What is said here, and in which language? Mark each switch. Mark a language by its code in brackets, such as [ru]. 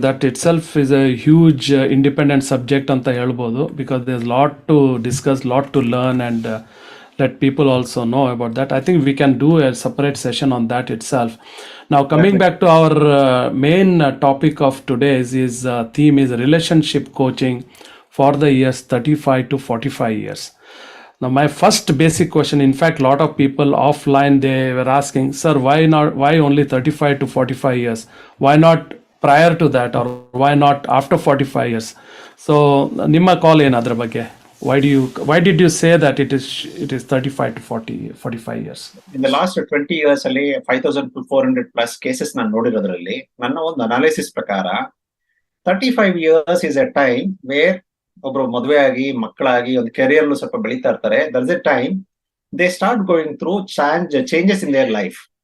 [en] that itself is a huge independent subject [kn] ಅಂತ ಹೇಳ್ಬೋದು, [en] Because there is lot to discuss, lot to learn and let people also know about that. I think we can do a separate session on that itself. Now coming back to our main topic of today's theme is relationship coaching for the years 35 to 45 years. Now my first basic question, in fact lot of people offline they were asking, sir, why only 35 to 45 years? Why not prior to that, or why not after 45 years? [kn] So ನಿಮ್ಮ ಕಾಲ್ ಏನು ಅದರ ಬಗ್ಗೆ? [en] Why did you say that it is 35 to 45 years? In the last 20 years [kn] ಅಲ್ಲಿ 5400 plus cases ನಾನು ನೋಡಿರೋದ್ರಲ್ಲಿ ನನ್ನ ಒಂದು analysis ಪ್ರಕಾರ [en] 35 years is a time where [kn] ಒಬ್ರು ಮದುವೆ ಆಗಿ ಮಕ್ಕಳಾಗಿ ಒಂದು ಕೆರಿಯರ್ ಸ್ವಲ್ಪ ಬೆಳೀತಾ ಇರ್ತಾರೆ. [en] There is a time they start going through changes in their life.